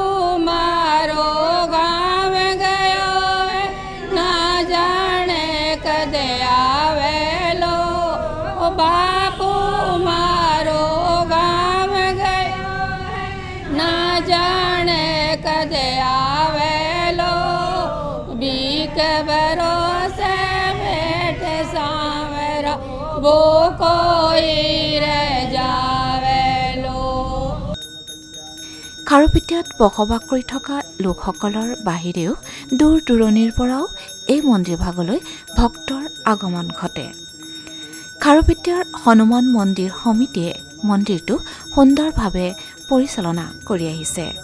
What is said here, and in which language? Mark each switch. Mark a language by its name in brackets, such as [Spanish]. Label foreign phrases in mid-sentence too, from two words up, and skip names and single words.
[Rajasthani] मारो गाँव गयो ना जाने कदे आवे लो बापू मारो गाँव गयो ना जाने कदे आवे लो बीक भरोसे बैठे सांवरा वो कोई रह जावे लो [Assamese] খাৰুপেটীয়াত বসবাস কৰি থকা লোকসকলৰ বাহিৰেও দূৰ দূৰণিৰ পৰাও এই মন্দিৰ ভাগলৈ ভক্তৰ আগমন ঘটে খাৰুপেটীয়াৰ হনুমান মন্দিৰ সমিতিয়ে মন্দিৰটো সুন্দৰভাৱে পৰিচালনা কৰি আহিছে